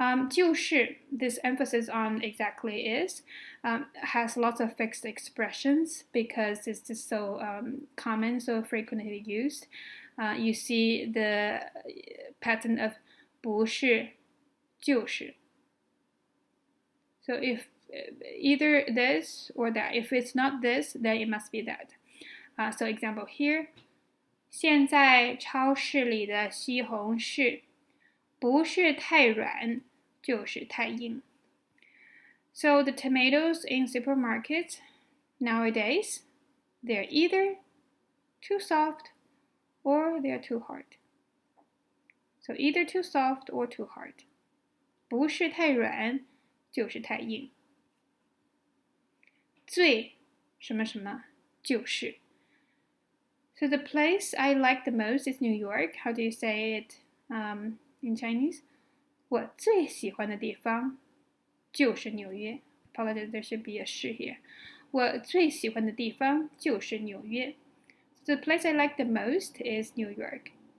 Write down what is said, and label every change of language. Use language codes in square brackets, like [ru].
[en] 就是 this emphasis on exactly is has lots of fixed expressions because it's just so common, so frequently used. You see the pattern of 不是就是 So if either this or that, if it's not this, then it must be that. So example here, [zh] 现在超市里的西红柿不是太软就是太硬. [en] So the tomatoes in supermarkets nowadays, they're either too soft or they're too hard. So either too soft or too hard. [zh] 不是太软就是太硬. 最什么什么就是. [en] So the place I like the most is New York. How do you say it in Chinese? [zh] 我最喜欢的地方就是纽约. [en] Apologize, there should be a 是 here. [zh] 我最喜欢的地方就是纽约. [en] So the place I like the most is New York.